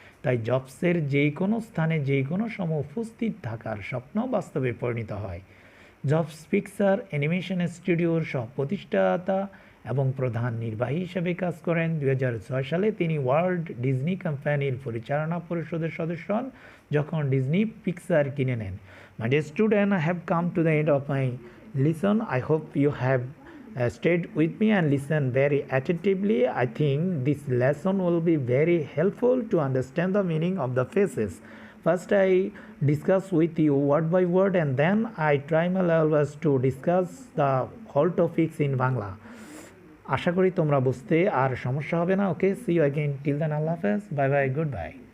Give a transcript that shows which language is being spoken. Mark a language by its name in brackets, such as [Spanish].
[Bangla] তাই জবসের যে কোনো স্থানে যে কোনো সময় উপস্থিত থাকার স্বপ্ন বাস্তবে পরিণত হয়। জবস পিক্সার অ্যানিমেশন স্টুডিওর সহ-প্রতিষ্ঠাতা এবং প্রধান নির্বাহী হিসেবে কাজ করেন। 2006 সালে তিনি ওয়াল্ট ডিজনি কোম্পানির পরিচালনা পরিষদের সদস্য হন, যখন ডিজনি পিক্সার কিনে নেন। [English] My dear student, I have come to the end of my lesson. I hope you have stayed with me and listened very attentively. I think this lesson will be very helpful to understand the meaning of the phrases. First, I discuss with you word by word, and then I try my level best to discuss the whole topics in Bangla. [Bangla] আশা করি তোমরা বুঝতে আর সমস্যা হবে না। [English] Okay, see you again, till then আল্লাহ হাফেজ, bye bye, goodbye.